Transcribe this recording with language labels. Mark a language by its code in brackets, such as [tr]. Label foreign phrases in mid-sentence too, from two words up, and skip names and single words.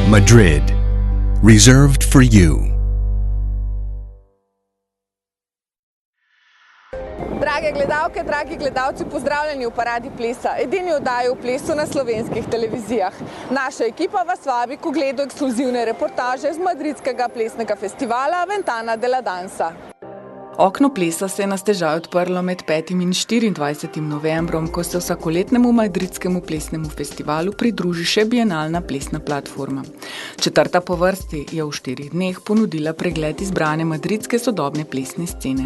[en] Madrid. Reserved for you. [sl] Drage gledalke, dragi gledalci, pozdravljeni v Paradi Plesa, edini oddaji o plesu na slovenskih televizijah. Naša ekipa vas vabi k ogledu ekskluzivne reportaže z madridskega plesnega festivala Ventana de la Dansa. Okno plesa se je na stežaj odprlo med 5. in 24. novembrom, ko se vsakoletnemu madridskemu plesnemu festivalu pridruži še bienalna plesna platforma. Četrta po vrsti je v 4 dneh ponudila pregled izbrane madridske sodobne plesne scene.